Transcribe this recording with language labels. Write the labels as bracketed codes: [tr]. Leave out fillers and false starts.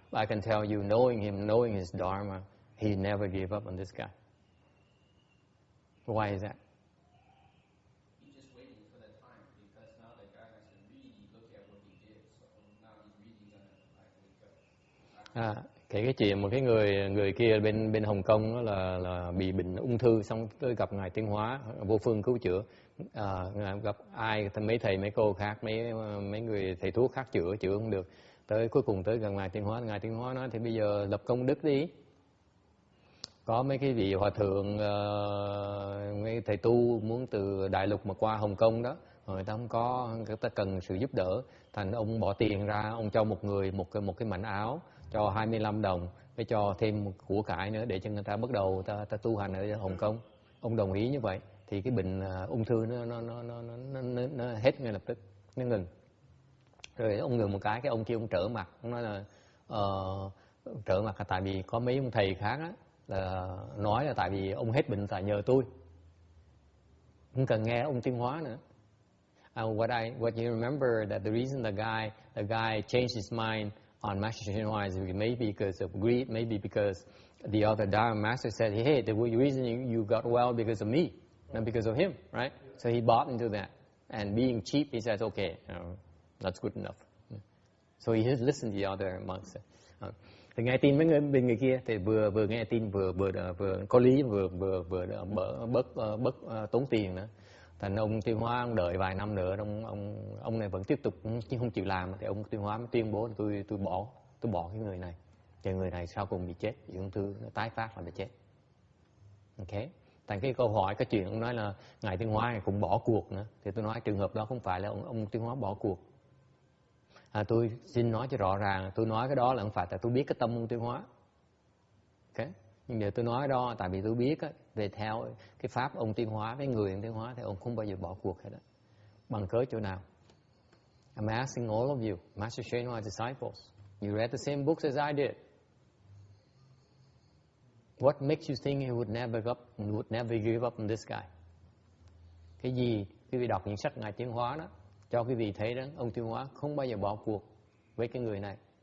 [en] I can tell you, knowing him, knowing his Dharma, he never gave up on this guy. Why is that? He's just waiting for that time, because now the guy has to really look at what he did. So now he's really gonna wake up. [vi] Cái chuyện một cái người kia bên Hồng Kông đó là bị bệnh ung thư, xong tới gặp ngài Tiến Hóa vô phương cứu chữa, gặp ai mấy thầy mấy cô khác, mấy người thầy thuốc khác chữa không được, tới cuối cùng tới gần ngài Tiến Hóa nói thì bây giờ lập công đức đi. Có mấy cái vị hòa thượng, mấy thầy tu muốn từ Đại Lục mà qua Hồng Kông đó, người ta không có, người ta cần sự giúp đỡ, thành ông bỏ tiền ra, ông cho một người một cái mảnh áo, cho 25 đồng, để cho thêm một của cải nữa để cho người ta bắt đầu ta tu hành ở Hồng Kông. Ông đồng ý như vậy thì cái bệnh ung thư nó hết ngay lập tức, nó ngừng. Rồi ông ngừng một cái ông kia ông trở mặt, ông nói là trở mặt là tại vì có mấy ông thầy khác á, là nói là tại vì ông hết bệnh tại nhờ tôi, không cần nghe ông Tiến Hóa nữa. [en] What you remember that the reason the guy changed his mind on Master Shen Hua is maybe because of greed, maybe because the other Dharma master said, "Hey, the reason you got well because of me, not because of him," right? So he bought into that, and being cheap, he says, "Okay, that's good enough." So he listened to the other monks. [vi] Thì nghe tin mấy người kia thì vừa nghe tin vừa có lý, vừa bớt tốn tiền nữa. Thành ông Tiến Hóa ông đợi vài năm nữa, ông này vẫn tiếp tục không chịu làm, thì ông Tiến Hóa mới tuyên bố tôi bỏ cái người này. Thì người này sau cùng bị chết, bị ung thư nó tái phát là bị chết. Ok. Thành cái câu hỏi, cái chuyện ông nói là ngài Tiến Hóa này cũng bỏ cuộc nữa, thì tôi nói trường hợp đó không phải là ông Tiến Hóa bỏ cuộc. Tôi xin nói cho rõ ràng, tôi nói cái đó là không phải tại tôi biết cái tâm ông Tiến Hóa. Ok. Nhưng điều tôi nói đó tại vì tôi biết á, về theo cái pháp ông Tiến Hóa với người ông Tiến Hóa thì ông không bao giờ bỏ cuộc hết đó. Bằng cớ chỗ nào? [en] I'm asking all of you, Master Shen Hua's disciples, you read the same books as I did. What makes you think he would never give up on this guy? [vi] Cái gì quý vị đọc những sách ngài Tiến Hóa đó cho quý vị thấy đó, ông Tiến Hóa không bao giờ bỏ cuộc với cái người này.